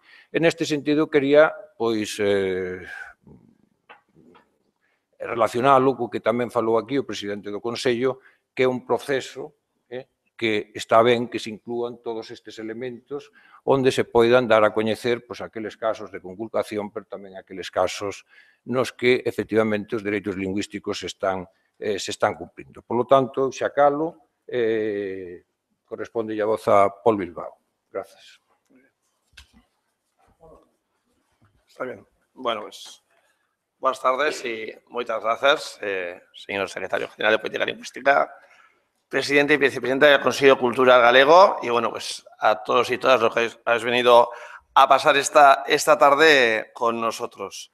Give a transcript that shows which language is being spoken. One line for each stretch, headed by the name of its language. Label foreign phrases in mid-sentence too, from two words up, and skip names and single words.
Galician: En este sentido, quería, pois, relacionalo co que tamén falou aquí o presidente do Consello, que é un proceso que está ben que se inclúan todos estes elementos onde se poidan dar a coñecer aqueles casos de conculcación, pero tamén aqueles casos nos que, efectivamente, os dereitos lingüísticos se están cumprindo.
Spanish: Por lo tanto,
Galician: xa calo, corresponde a voz a Pol Bilbao. Grazas.
Spanish: Está bien. Bueno, pues, buenas tardes y muchas gracias, señor secretario general de Política Lingüística, presidente y vicepresidenta del Consejo Cultural Galego y, bueno, pues a todos y todas los que habéis venido a pasar esta tarde con nosotros.